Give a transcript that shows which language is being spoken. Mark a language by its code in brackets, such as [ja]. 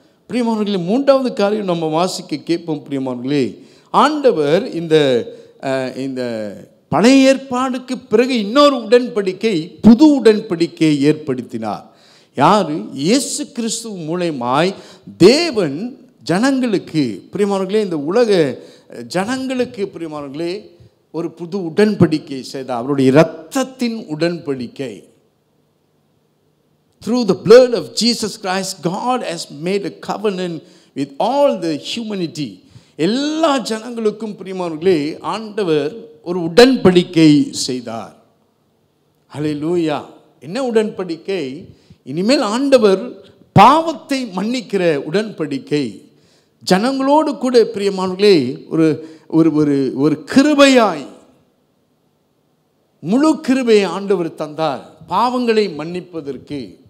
[ta] பிரியமானவர்களே, மூன்றாவது காரியம் நம்ம வாசிக்க கேட்போம். பிரியமானவர்களே, ஆண்டவர் இந்த பழைய ஏற்பாடுக்கு பிறகு இன்னொரு உடன்படிக்கை, புது உடன்படிக்கையை ஏற்படுத்தினார். யார்? இயேசு கிறிஸ்து மூலமாய் தேவன் ஜனங்களுக்கு, பிரியமானவர்களே, இந்த உலக ஜனங்களுக்கு பிரியமானவர்களே ஒரு புது உடன்படிக்கை செய்தார். அவருடைய இரத்தத்தின் உடன்படிக்கை. [en] Through the blood of Jesus Christ, God has made a covenant with all the humanity. [ta] எல்லா ஜனங்களுக்கும் பிரியமானவர்களே ஆண்டவர் ஒரு உடன்படிக்கை செய்தார். ஹல்லேலூயா. என்ன உடன்படிக்கை? இனிமேல் ஆண்டவர் பாவத்தை மன்னிக்கிற உடன்படிக்கை. ஜனங்களோடு கூட பிரியமானவர்களே ஒரு கிருபையாய் முழு கிருபையை ஆண்டவர் தந்தார் பாவங்களை மன்னிப்பதற்கு.